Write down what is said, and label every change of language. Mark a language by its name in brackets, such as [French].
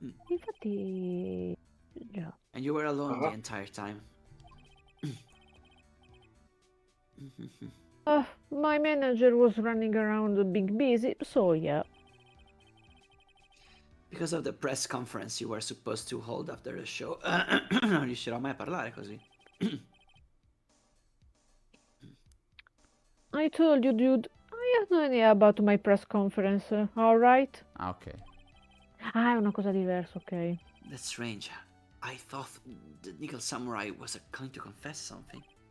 [Italian] Infatti, già. [English] And you were alone the Ah. entire time. My manager was running around being busy, so yeah. Because of the press conference you were supposed to hold after the show. [Italian] Non riuscirò mai a parlare così. [English] I told you, dude, I have no idea about my press conference, alright? Ah, ok. [Italian] Ah, è una cosa diversa, ok. [English] That's strange. I thought the Nickel Samurai was going to confess something.